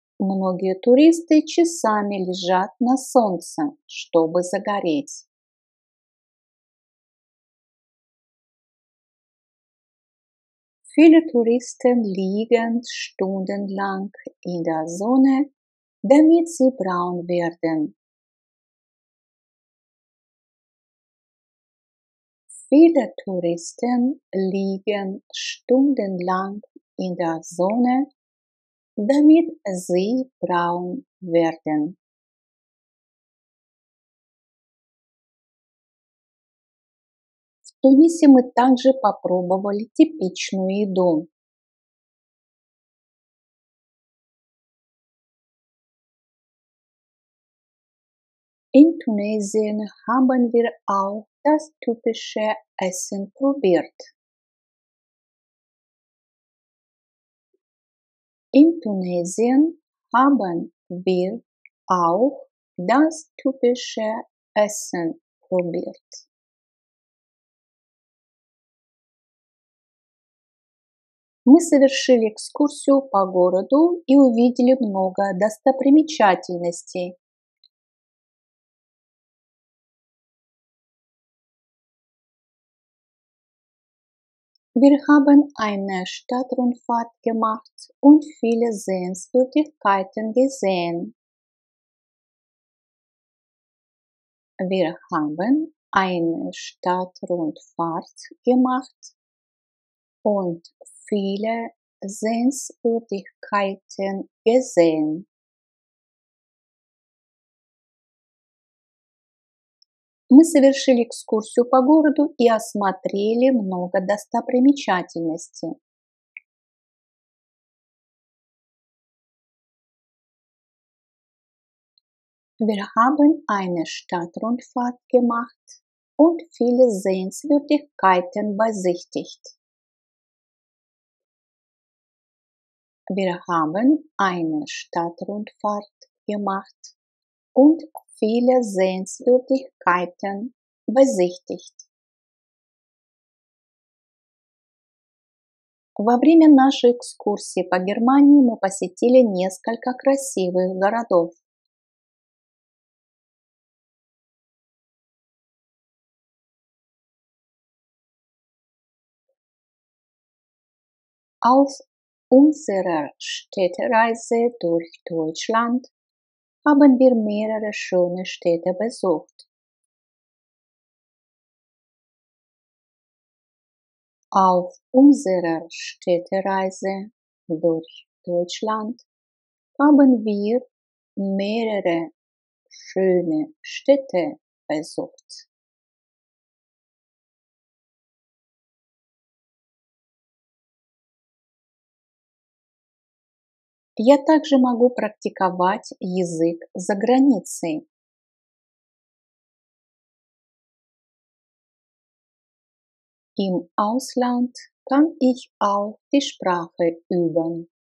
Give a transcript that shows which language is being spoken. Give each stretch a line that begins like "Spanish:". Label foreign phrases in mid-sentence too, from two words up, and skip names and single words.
Russian: Многие туристы часами лежат на солнце, чтобы загореть.
German: Viele Touristen liegen stundenlang in der Sonne, damit sie braun werden. Viele Touristen liegen stundenlang in der Sonne, damit sie braun werden.
Russian: В Тунисе мы также попробовали типичную еду.
German: In Tunesien haben wir auch das typische Essen probiert. In Tunesien haben wir auch das typische Essen probiert.
Russian: Мы совершили экскурсию по городу и увидели много достопримечательностей.
German: Wir haben eine Stadtrundfahrt gemacht und viele Sehenswürdigkeiten gesehen. Wir haben eine Stadtrundfahrt gemacht und viele Sehenswürdigkeiten gesehen.
Russian: Мы совершили экскурсию по городу и осмотрели много достопримечательностей.
German: Wir haben eine Stadtrundfahrt gemacht und viele Sehenswürdigkeiten besichtigt. Wir haben eine Stadtrundfahrt gemacht und viele Sehenswürdigkeiten besichtigt.
Russian: Во время нашей экскурсии по Германии мы посетили несколько красивых городов.
German: Auf unserer Städtereise durch Deutschland haben wir mehrere schöne Städte besucht. Auf unserer Städtereise durch Deutschland haben wir mehrere schöne Städte besucht.
Russian: Я также могу практиковать язык за границей.
German: Im Ausland kann ich auch die Sprache üben.